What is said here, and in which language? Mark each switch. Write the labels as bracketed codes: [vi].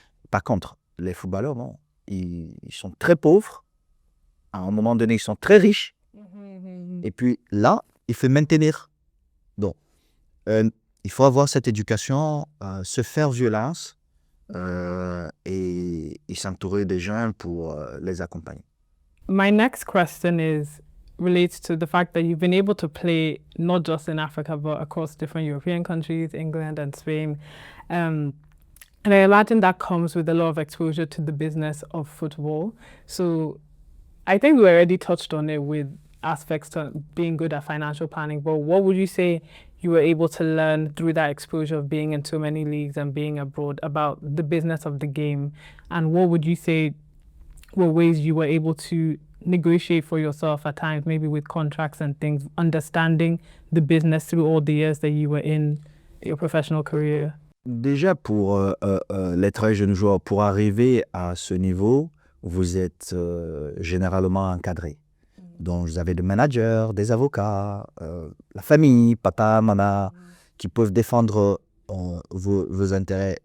[fr] Par contre, les footballeurs, non, ils sont très pauvres. À un moment donné, ils sont très riches. Et puis là, il faut maintenir. Donc, il faut avoir cette éducation, se faire violence et s'entourer des gens pour les accompagner. [en] My next question relates to the fact that you've been able to play not just in Africa but across different European countries, England and Spain. And I imagine that comes with a lot of exposure to the business of football. So I think we already touched on it with aspects to being good at financial planning, but what would you say you were able to learn through that exposure of being in so many leagues and being abroad about the business of the game? And what would you say were ways you were able to negotiate for yourself at times, maybe with contracts and things, understanding the business through all the years that you were in your professional career? [fr] Déjà, pour les très jeunes joueurs, pour arriver à ce niveau, vous êtes généralement encadré. Donc, vous avez des managers, des avocats, la famille, papa, maman, qui peuvent défendre vos intérêts.